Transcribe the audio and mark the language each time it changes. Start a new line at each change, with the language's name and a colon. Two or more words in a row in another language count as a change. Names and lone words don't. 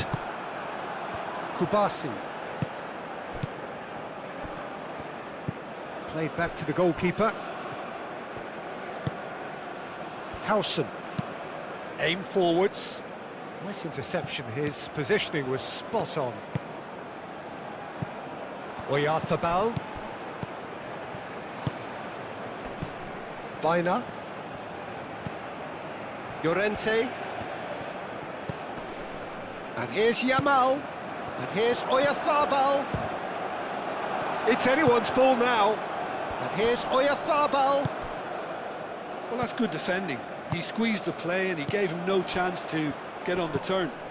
English: Kubasi. Played back to the goalkeeper. Howson. Aim forwards. Nice interception. His positioning was spot on. Oyarzabal. Baina. Llorente. And here's Yamal. And here's Oyarzabal. It's anyone's ball now. And here's Oyarzabal. Well, that's good defending. He squeezed the play and he gave him no chance to get on the turn.